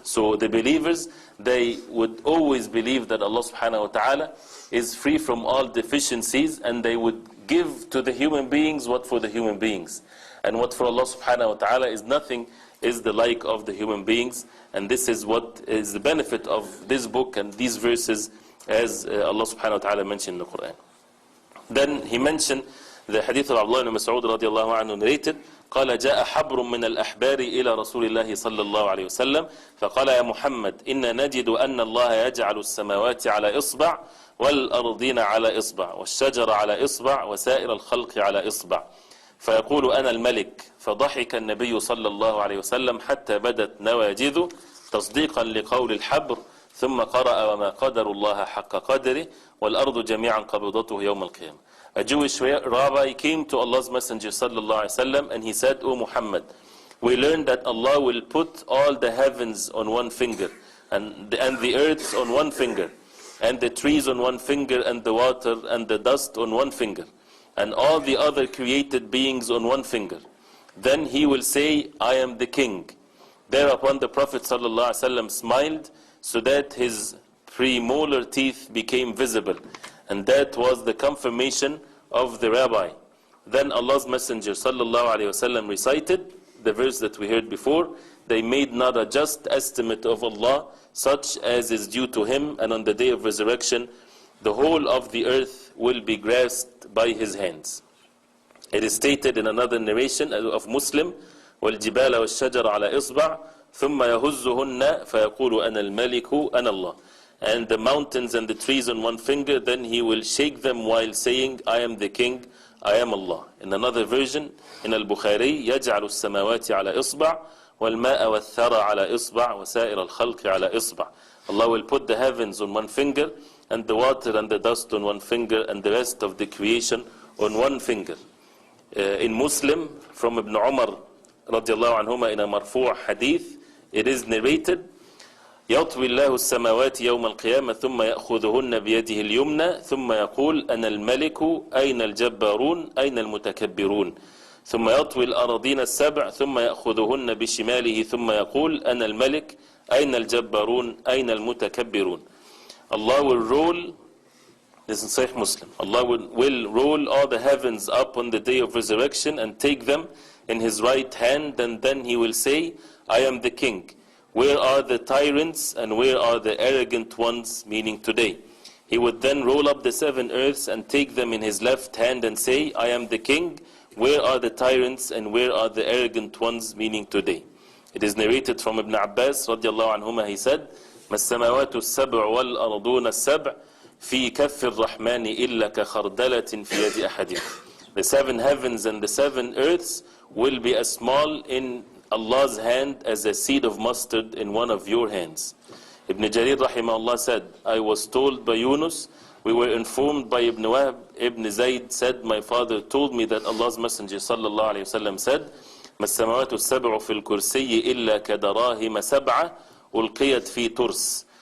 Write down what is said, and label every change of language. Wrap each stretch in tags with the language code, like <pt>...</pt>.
<en>So the believers, they would always believe that Allah subhanahu wa ta'ala is free from all deficiencies, and they would give to the human beings what for the human beings. And what for Allah subhanahu wa ta'ala is nothing is the like of the human beings. And this is what is the benefit of this book and these verses, as Allah subhanahu wa ta'ala mentioned in the Quran. Then he mentioned the hadith of Abdullah ibn Mas'ud radiallahu anhu narrated,</en> <ar>قال جاء حبر من الأحبار إلى رسول الله صلى الله عليه وسلم فقال يا محمد إن نجد أن الله يجعل السماوات على إصبع والأرضين على إصبع والشجر على إصبع وسائر الخلق على إصبع فيقول أنا الملك. فضحك النبي صلى الله عليه وسلم حتى بدت نواجذه تصديقا لقول الحبر ثم قرأ وما قدر الله حق قدره والأرض جميعا قبضته يوم القيامة.</ar> <en>A Jewish rabbi came to Allah's Messenger sallallahu alaihi wasallam and he said, O Muhammad, we learned that Allah will put all the heavens on one finger and the earth on one finger and the trees on one finger and the water and the dust on one finger and all the other created beings on one finger. Then he will say, I am the king. Thereupon the Prophet ﷺ smiled so that his premolar teeth became visible. And that was the confirmation of the rabbi. Then Allah's Messenger ﷺ recited the verse that we heard before. They made not a just estimate of Allah such as is due to Him, and on the day of resurrection the whole of the earth will be grasped by His hands. It is stated in another narration of Muslim,</en> <ar>وَالْجِبَالَ وَالشَّجَرَ عَلَى إِصْبَعٍ ثُمَّ يَهُزُّهُنَّ فَيَقُولُ أَنَا الْمَلِكُ أَنَا اللَّهُ.</ar> <en>And the mountains and the trees on one finger, then He will shake them while saying, I am the king, I am Allah. In another version, in Al-Bukhari,</en> <ar>يَجْعَلُ السَّمَاوَاتِ عَلَى إِصْبَعٍ وَالْمَاءَ وَالثَّرَى عَلى إِصْبَعٍ وَسَائِرَ الْخَلْقِ عَلى إِصْبَعٍ.</ar> <en>Allah will put the heavens on one finger, and the water and the dust on one finger, and the rest of the creation on one finger. In Muslim, from Ibn Umar radiallahu anhuma in a marfu' hadith, it is narrated,</en> <ar>يطوي الله السماوات يوم القيامة ثم يأخذهن بيده اليمنى ثم يقول أنا الملك أين الجبارون أين المتكبرون ثم يطوي الأراضين السبع ثم يأخذهن بشماله ثم يقول أنا الملك أين الجبارون أين المتكبرون.</ar> <en>Allah will roll, this is Sahih Muslim, Allah will roll all the heavens up on the day of resurrection and take them in His right hand, and then He will say, I am the king. Where are the tyrants and where are the arrogant ones, meaning today? He would then roll up the seven earths and take them in His left hand and say, I am the king. Where are the tyrants and where are the arrogant ones, meaning today? It is narrated from Ibn Abbas radiallahu anhuma, he said,</en> <ar>ما السماوات السبع والأرضون السبع في كف الرحمن إلا كخردلة في يد أحدكم.</ar> <en>The seven heavens and the seven earths will be as small in Allah's hand as a seed of mustard in one of your hands. Ibn Jarir rahimahullah said, I was told by Yunus, we were informed by Ibn Wahb, Ibn Zayd said, my father told me that Allah's Messenger sallallahu alayhi wasallam said,</en> <ar>ما السماوات السبع في الكرسي إلا كدراهم سبعة ألقيت في ترس.</ar>